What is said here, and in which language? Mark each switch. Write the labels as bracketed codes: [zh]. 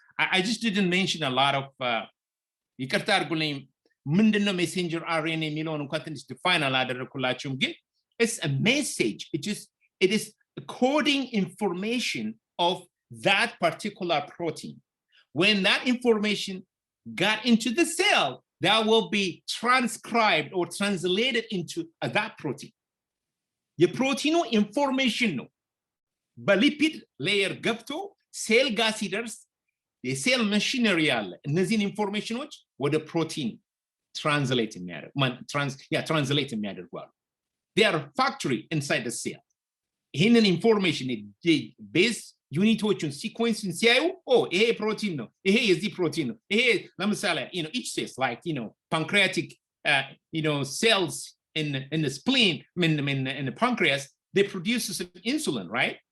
[en] I just didn't mention a lot of [am] ይቅርታ አድርጉልኝ ምንድነው ሜሴንጀር አርኤንኤ የሚለውን እንኳን ትንሽ ዲፋይን አላደረኩላችሁም ግን [en] it's a message. It is coding information of that particular protein. When that information got into the cell, that will be transcribed or translated into that protein. [am] የፕሮቲኑ ኢንፎርሜሽን ነው በሊፒድ ሌየር ገብቶ ሴል ጋር ሲደርስ የሴል መሽነሪ አለ እነዚህን ኢንፎርሜሽኖች ወደ ፕሮቲን ትራንስሌት የሚያደርጉ አሉ። [en] they are factory inside the cell. [am] ይህንን ኢንፎርሜሽን ቤዝ ዩኒቶቹን ሲኮንስን ሲያዩ ይሄ ፕሮቲን ነው ይሄ የዚህ ፕሮቲን ነው ይሄ ለምሳሌ [en] each cells like pancreatic cells in the spleen in the pancreas, they produce some insulin, right?